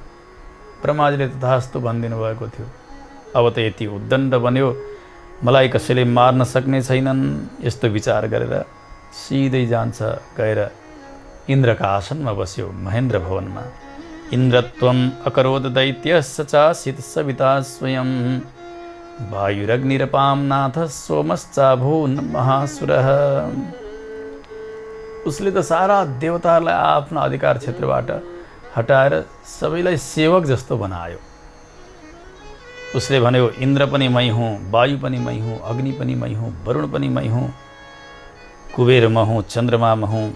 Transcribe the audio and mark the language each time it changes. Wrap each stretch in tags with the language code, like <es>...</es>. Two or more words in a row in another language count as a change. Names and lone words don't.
<ne>ब्रह्माजीले तथास्तु भनिदिनु भएको थियो। अब त यति उद्दण्ड बन्यो, मलाई कसैले मार्न सक्ने छैनन्। यस्तो विचार गरेर सिधै जान्छ, गएर इन्द्रका आसनमा बस्यो महेन्द्र भवनमा।</ne> <sa>इन्द्रत्वम् अकरोद दैत्य सचासित सविता स्वयं वायुरग्निरपां नाथ सोमश्चाभून् महासुरः।</sa> <ne>उसले त सारा देवताहरूलाई आफ्ना अधिकार क्षेत्रबाट हटाएर सबैलाई सेवक जस्तो बनायो। उसले भन्यो इन्द्र पनि मै हुँ, वायु पनि मै हुँ, अग्नि पनि मै हुँ, वरुण पनि मै हुँ, कुबेर म हुँ, चन्द्रमा म हुँ।</ne>